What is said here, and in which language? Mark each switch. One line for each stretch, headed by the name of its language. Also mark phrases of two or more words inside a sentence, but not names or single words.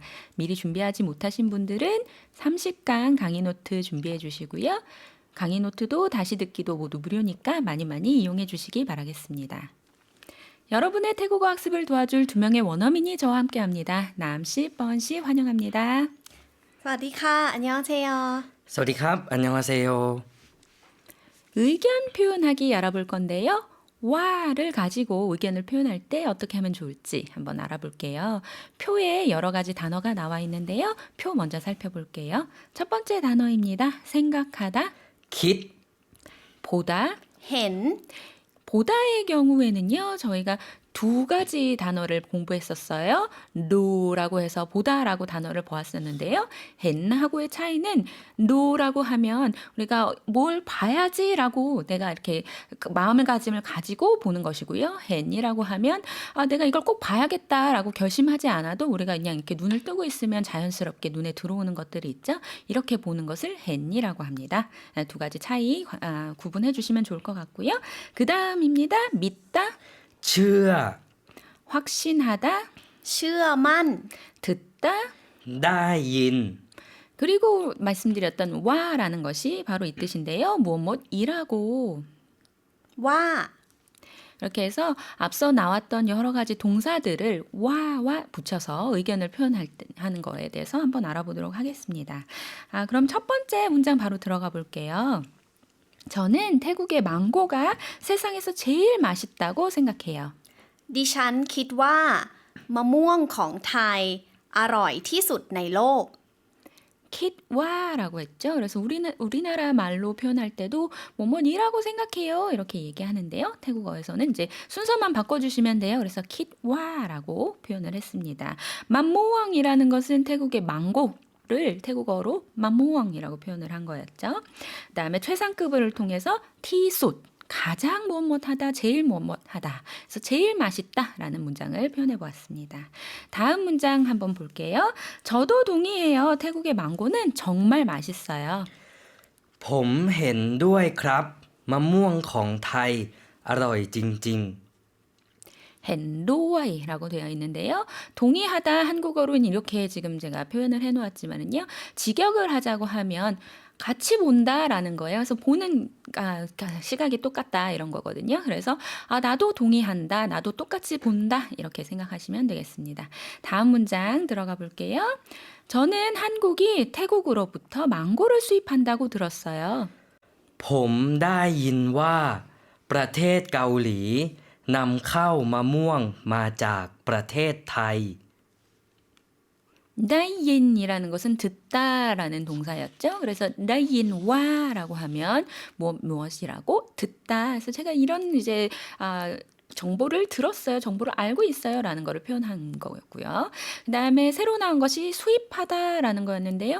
Korean: 미리 준비하지 못하신 분들은 30강 강의 노트 준비해 주시고요. 강의 노트도 다시 듣기도 모두 무료니까 많이 이용해 주시기 바라겠습니다. 여러분의 태국어 학습을 도와줄 두 명의 원어민이 저와 함께합니다. 남씨, 뻔씨 환영합니다.
Thai: สวัสดีค่ะ 안녕하세요. สวัสดีครับ 안녕하세요.
Korean: 의견 표현하기 알아볼 건데요. 와를 가지고 의견을 표현할 때 어떻게 하면 좋을지 한번 알아볼게요. 표에 여러 가지 단어가 나와 있는데요. 표 먼저 살펴볼게요. 첫 번째 단어입니다. 생각하다,
Thai: คิด
Korean: 보다.
Thai: เห็น
Korean: 보다의 경우에는요, 저희가 두 가지 단어를 공부했었어요. no라고 해서 보다라고 단어를 보았었는데요. hen하고의 차이는 no라고 하면 우리가 뭘 봐야지라고 내가 이렇게 마음가짐을 가지고 보는 것이고요. hen이라고 하면 내가 이걸 꼭 봐야겠다라고 결심하지 않아도 우리가 그냥 이렇게 눈을 뜨고 있으면 자연스럽게 눈에 들어오는 것들이 있죠. 이렇게 보는 것을 hen이라고 합니다. 두 가지 차이 구분해 주시면 좋을 것 같고요. 그 다음입니다. 믿다.
Thai: เชื่อ
Korean: 확신하다,
Thai: เชื่อมั่น
Korean: 듣다,
Thai: ได้ยิน
Korean: 그리고 말씀드렸던 와라는 것이 바로 이 뜻인데요. 무엇이라고.
Thai: ว่า
Korean: 이렇게 해서 앞서 나왔던 여러 가지 동사들을 와와 붙여서 의견을 표현하는 거에 대해서 한번 알아보도록 하겠습니다. 그럼 첫 번째 문장 바로 들어가 볼게요. 저는 태국의 망고가 세상에서 제일 맛있다고 생각해요.
Thai: ดิฉันคิดว่ามะม่วงของไทยอร่อยที่สุดในโลก
Korean: kit와라고 했죠. 그래서 우리나라 말로 표현할 때도 뭐뭐니라고 생각해요. 이렇게 얘기하는데요. 태국어에서는 이제 순서만 바꿔주시면 돼요. 그래서 kit와라고 표현을 했습니다. 맘모왕이라는 것은 태국의 망고를 태국어로 맘모왕이라고 표현을 한 거였죠. 그다음에 최상급을 통해서 티숫 가장 뭐뭐하다, 제일 뭐뭐하다. 그래서 제일 맛있다라는 문장을 표현해 보았습니다. 다음 문장 한번 볼게요. 저도 동의해요. 태국의 망고는 정말 맛있어요.
Thai: ผมเห็นด้วยครับมะม่วงของไทยอร่อยจริง
Korean: 헨도와이라고 되어 있는데요. 동의하다 한국어로는 이렇게 지금 제가 표현을 해놓았지만은요. 직역을 하자고 하면 같이 본다라는 거예요. 그래서 보는 시각이 똑같다 이런 거거든요. 그래서 나도 동의한다, 나도 똑같이 본다 이렇게 생각하시면 되겠습니다. 다음 문장 들어가 볼게요. 저는 한국이 태국으로부터 망고를 수입한다고 들었어요.
Thai: ผมได้ยินว่าประเทศเกาหลีนำเข้ามะม่วงมาจากประเทศไทย
Korean: 다이인이라는 것은 듣다라는 동사였죠. 그래서 다이인와라고 하면 무엇이라고 듣다. 그래서 제가 이런 이제 정보를 들었어요. 정보를 알고 있어요라는 거를 표현한 거였고요. 그다음에 새로 나온 것이 수입하다라는 거였는데요.